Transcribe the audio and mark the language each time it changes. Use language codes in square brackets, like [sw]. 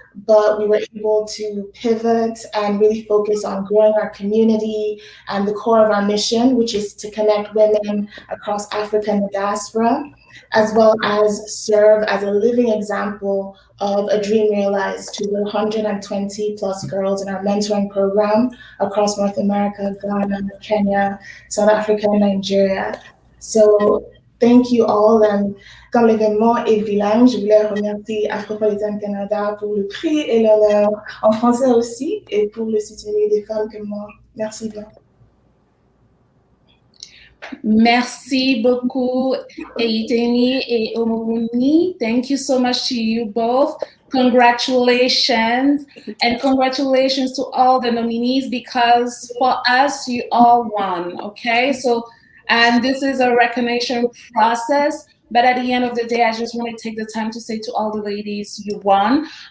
[en] but we were able to pivot and really focus on growing our community and the core of our mission, which is to connect women across Africa and the diaspora, as well as serve as a living example of a dream realized to the 120 plus girls in our mentoring program across North America, Ghana, Kenya, South Africa, and Nigeria. So thank you all. [fr] And comme l'événement est bilingue, je voulais remercier Afropolitan Canada pour le prix et l'honneur en français aussi, et pour le soutenir des femmes comme moi. Merci bien. Merci beaucoup, Eitemi et Omuwuni. [en] Thank you so much to you both. Congratulations, and congratulations to all the nominees, because for us, you all won, okay? So, and this is a recognition process, but at the end of the day, I just want to take the time to say to all the ladies, you won.